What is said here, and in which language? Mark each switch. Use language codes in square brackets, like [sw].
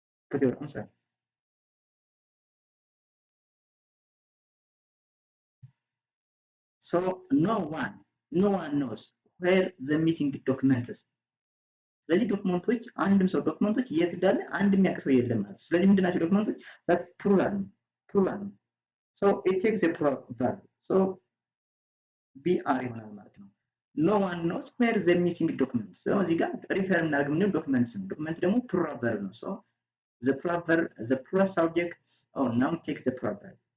[en] Put your answer. So no one knows where the missing documents is. [am] ስለዚህ ዶክመንቶች አንድም ሰው ዶክመንቶች የት እንዳለ አንድ የሚያውቅ ሰው የለም ማለት ነው። ስለዚህ ምንድናቸው ዶክመንቶች? [en] that's plural ነው። so it takes a plural verb, so br [am] ይሆናል ማለት ነው። [en] no one knows where the missing documents። so [am] እዚህ ጋር ሪፈር እናደርግ ምንድነው? ዶክመንትስ ነው። ዶክመንት ደግሞ [en] plural verb ነው። so the plural subject noun takes the plural verb.